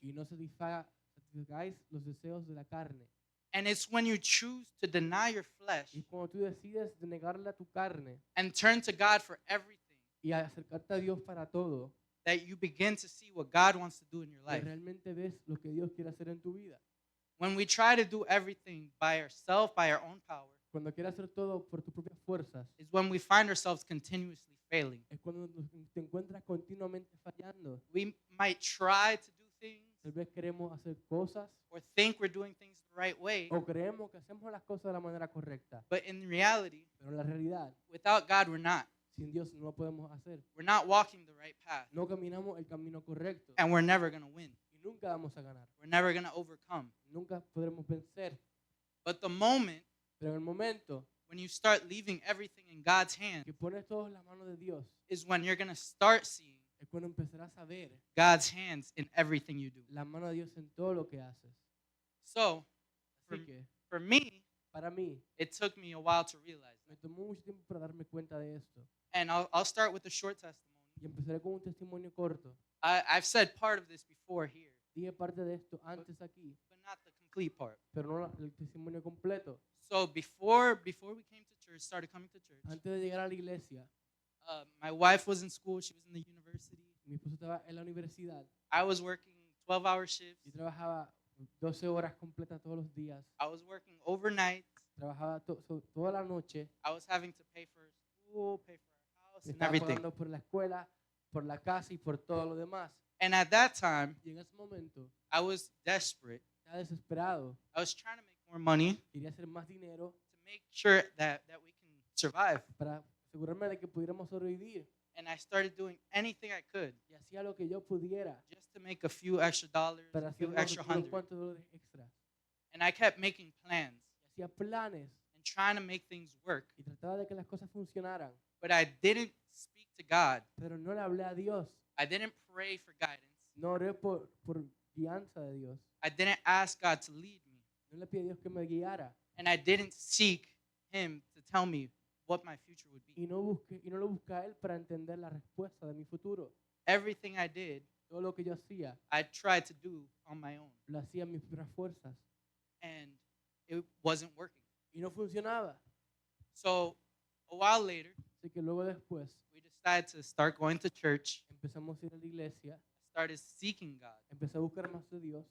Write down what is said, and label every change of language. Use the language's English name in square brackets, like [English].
[Spanish] y no satisfagáis los deseos de la carne. [English] And it's when you choose to deny your flesh [Spanish] Y cuando tú decides de negarle a tu carne [English] and turn to God for everything [Spanish] y a acercarte a Dios para todo, [English] that you begin to see what God wants to do in your [Spanish] que [English] life. [Spanish] realmente ves lo que Dios quiere hacer en tu vida. [English] When we try to do everything by ourselves, by our own power, [Spanish] Cuando quieres hacer todo por tus propias fuerzas, [English] is when we find ourselves continuously failing. [Spanish] es cuando te encuentras continuamente fallando. [English] We might try to do things [Spanish] Tal vez queremos hacer cosas [English] or think we're doing things the right way, [Spanish] o creemos que hacemos las cosas de la manera correcta, [English] but in reality, [Spanish] pero en la realidad, [English] without God, we're not. [Spanish] sin Dios no lo podemos hacer. [English] We're not walking the right path, [Spanish] No caminamos el camino correcto [English] and we're never going to win. [Spanish] y nunca vamos a ganar. [English] We're never going to overcome. [Spanish] Nunca podremos vencer. [English] But the moment [Spanish] Pero en el momento [English] when you start leaving everything in God's hands [Spanish] que pones todo en la mano de Dios, [English] is when you're going to start seeing [Spanish] es cuando empezarás a ver [English] God's hands in everything you do. [Spanish] la mano de Dios en todo lo que haces. [English] So, [Spanish] Así que, [English] for me, [Spanish] para mí, [English] it took me a while to realize [Spanish] me [English] that. [Spanish] tomó mucho tiempo para darme cuenta de esto. [English] And I'll start with a short testimony. [Spanish] Y empezaré con un testimonio corto. [English] I've said part of this before here, [Spanish] Dije parte de esto antes aquí, [English] but not the complete part. [Spanish] pero no el testimonio completo. [English] So before we came to church, started coming to church, [Spanish] Antes de llegar a la iglesia, [English] my wife was in school. She was in the university. [Spanish] mi esposo estaba en la universidad [English] I was working 12-hour shifts. [Spanish] y trabajaba 12 horas completas todos los días. [English] I was working overnight. [Spanish] Trabajaba toda la noche. [English] I was having to pay for school, pay for our house, and [Spanish] Estaba [English] everything. [Spanish] pagando por la escuela, por la casa y por todo lo demás. [English] And at that time, [Spanish] Y en ese momento, [English] I was desperate. [Spanish] estaba desesperado. [English] I was trying to make more money [Spanish] Quería hacer más dinero [English] to make sure that we can survive. [Spanish] para asegurarme de que pudiéramos sobrevivir. [English] And I started doing anything I could [Spanish] Y hacía lo que yo pudiera [English] just to make a few extra dollars, [Spanish] para [English] a [Spanish] hacer [English] few extra [Spanish] unos [English] hundred. [Spanish] cuantos dólares extras. [English] And I kept making plans [Spanish] Y hacía planes [English] and trying to make things work. [Spanish] y trataba de que las cosas funcionaran. [English] But I didn't speak to God. [Spanish] Pero no le hablé a Dios. [English] I didn't pray for guidance. [Spanish] No oré por guianza de Dios. [English] I didn't ask God to lead me. [Spanish] No le pedí a Dios que me guiara. [English] And I didn't seek Him to tell me what my future would be. [Spanish] Y no lo busqué a Él para entender la respuesta de mi futuro. [English] Everything I did, [Spanish] Todo lo que yo hacía, [English] I tried to do on my own. [Spanish] lo hacía en mis propias fuerzas. [English] And it wasn't working. [Spanish] Y no funcionaba. [English] So a while later, [Spanish] Así que luego después [English] we decided to start going to church. [Spanish] empezamos a ir a la iglesia. [English] I started seeking God, [Spanish] Empecé a buscar más de Dios.